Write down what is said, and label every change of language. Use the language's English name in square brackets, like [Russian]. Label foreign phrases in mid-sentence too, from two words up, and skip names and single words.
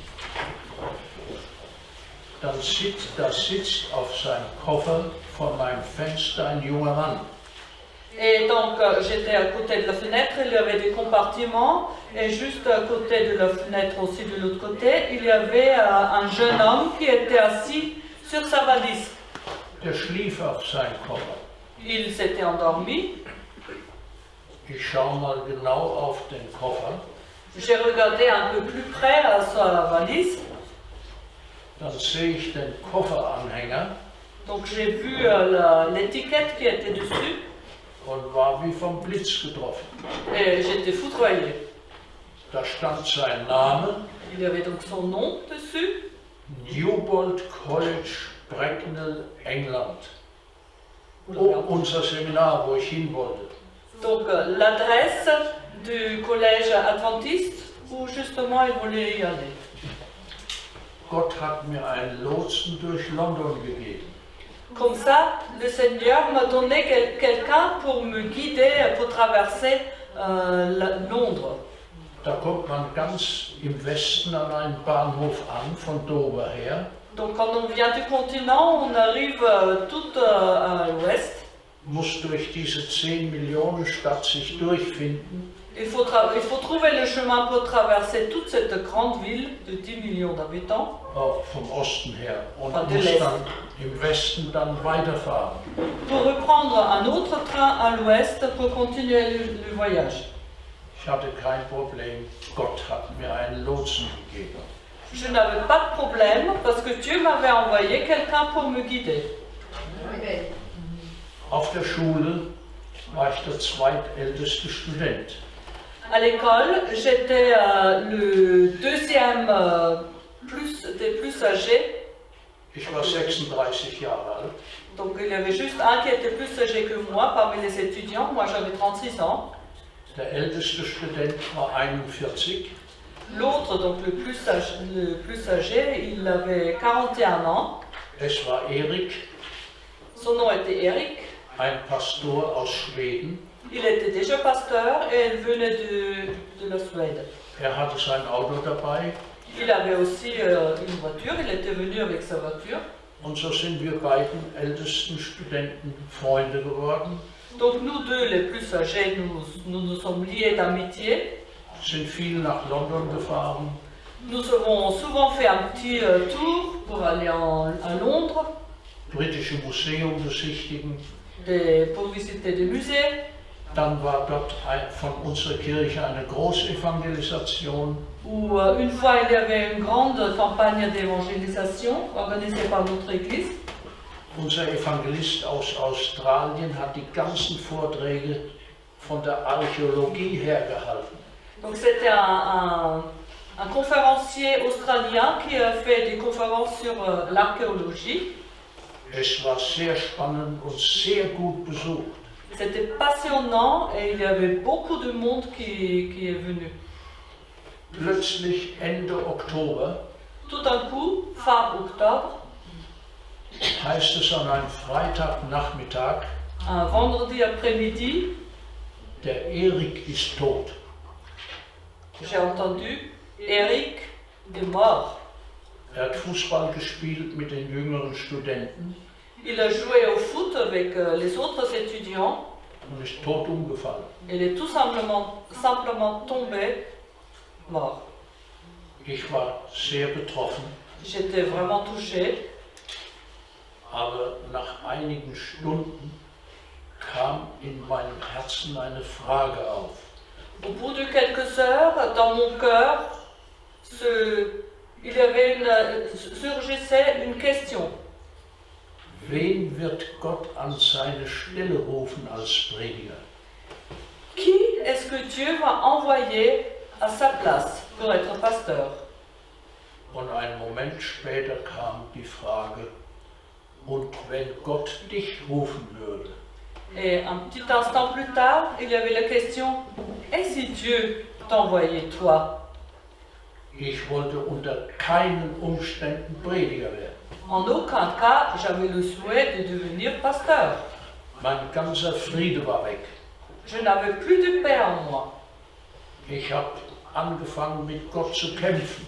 [German] Da sitzt auf seinem Koffer vor meinem Fenster ein junger Mann. [French] Et donc j'étais à côté de la fenêtre, il y avait des compartiments, et juste à côté de la fenêtre aussi de l'autre côté, il y avait un jeune homme qui était assis sur sa valise. [German] Der schlief auf seinem Koffer. [French] Il s'était endormi. [German] Ich schaue mal genau auf den Koffer. [French] J'ai regardé un peu plus près à sa valise. [German] Dann sehe ich den Kofferanhänger [French] Donc j'ai vu l'étiquette qui était dessus [German] und war wie vom Blitz getroffen. [French] et j'étais foudroyée. [German] Da stand sein Name, [French] Il y avait donc son nom dessus, [German] Newbold College, Bracknell, England. Unser Seminar, wo ich hin wollte. [French] donc l'adresse du collège adventiste où justement il voulait y aller. [German] Gott hat mir einen Lotsen durch London gegeben. [French] Comme ça, le Seigneur m'a donné quelqu'un pour me guider, pour traverser Londres. [German] Da kommt man ganz im Westen an einen Bahnhof an, von Dover her. [French] Donc quand on vient du continent, on arrive tout à l'ouest. [German] Muss durch diese 10 Millionen Stadt sich durchfinden. [French] Il faut trouver le chemin pour traverser toute cette grande ville de 10 millions d'habitants. [German] Vom Osten her. Und Von der muss West. dann im Westen dann weiterfahren. [French] Pour reprendre un autre train à l'ouest pour continuer le voyage. [German] Ich hatte kein Problem. Gott hat mir einen Lotsen gegeben. [French] Je n'avais pas de problème parce que Dieu m'avait envoyé quelqu'un pour me guider. [German] Auf der Schule war ich der zweitälteste Student. [French] À l'école, j'étais le deuxième des plus âgés. [German] Ich war 36 Jahre alt. [French] Donc il y avait juste un qui était plus âgé que moi parmi les étudiants. Moi j'avais 36 ans. [German] Der älteste Student war 41. [French] L'autre, donc le plus âgé, il avait 41 ans. [German] Es war Erik, [French] Son nom était Eric. [German] ein Pastor aus Schweden. [French] Il était déjà pasteur et il venait de la Suède. [German] Er hatte sein Auto dabei [French] Il avait aussi une voiture, il était venu avec sa voiture. [German] und so sind wir beiden ältesten Studenten Freunde geworden, [French] Donc nous deux, les plus âgés, nous sommes liés d'amitié. [German] sind viel nach London gefahren, [French] Nous avons souvent fait un petit tour pour aller à Londres, [German] britische Museum besichtigen. [French] pour visiter des musées. [German] Dann war dort von unserer Kirche eine Großevangelisation. [French] Où une fois il y avait une grande campagne d'évangélisation organisée par notre église. [German] Unser Evangelist aus Australien hat die ganzen Vorträge von der Archäologie her gehalten. [French] Donc c'était un conférencier australien qui a fait des conférences sur l'archéologie. [German] Es war sehr spannend und sehr gut besucht. [French] C'était passionnant et il y avait beaucoup de monde qui est venu. [German] Plötzlich Ende Oktober [French] Tout d'un coup, fin octobre, [German] heißt es an einem Freitagnachmittag, [French] un vendredi après-midi, [German] der Erik ist tot. [French] j'ai entendu Eric est mort. [German] Er hat Fußball gespielt mit den jüngeren Studenten [French] Il a joué au foot avec les autres étudiants. [German] und ist tot umgefallen. [French] Il est tout simplement tombé mort. [German] Ich war sehr betroffen, [French] J'étais vraiment touchée, [German] aber nach einigen Stunden kam in meinem Herzen eine Frage auf. [French] au bout de quelques heures, dans mon cœur, surgissait une question. [German] Wen wird Gott an seine Stelle rufen als Prediger? [French] Qui est-ce que Dieu va envoyer à sa place pour être pasteur? [German] Und einen Moment später kam die Frage, und wenn Gott dich rufen würde, [French] Et un petit instant plus tard, il y avait la question, et si Dieu t'envoyait toi? [German] ich wollte unter keinen Umständen Prediger werden. [French] En aucun cas, j'avais le souhait de devenir pasteur. [German] Mein ganzer Friede war weg. [French] Je n'avais plus de paix en moi. [German] Ich habe angefangen mit Gott zu kämpfen.